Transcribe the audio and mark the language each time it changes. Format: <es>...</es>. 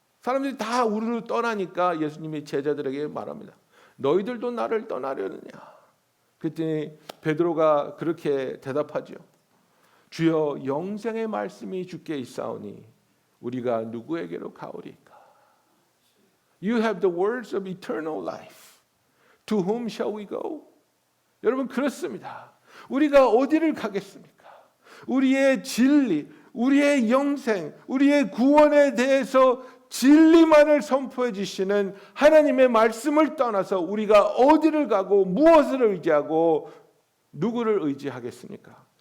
<ko>사람들이 다 우르르 떠나니까 예수님이 제자들에게 말합니다. 너희들도 나를 떠나려느냐? 그랬더니 베드로가 그렇게 대답하죠. 주여 영생의 말씀이 주께 있사오니 우리가 누구에게로 가오리까?</ko> <en>You have the words of eternal life. To whom shall we go?</en> <ko>여러분 그렇습니다. 우리가 어디를 가겠습니까? 우리의 진리, 우리의 영생, 우리의 구원에 대해서 진리만을 선포해 주시는 하나님의 말씀을 떠나서 우리가 어디를 가고 무엇을 의지하고 누구를 의지하겠습니까?</ko>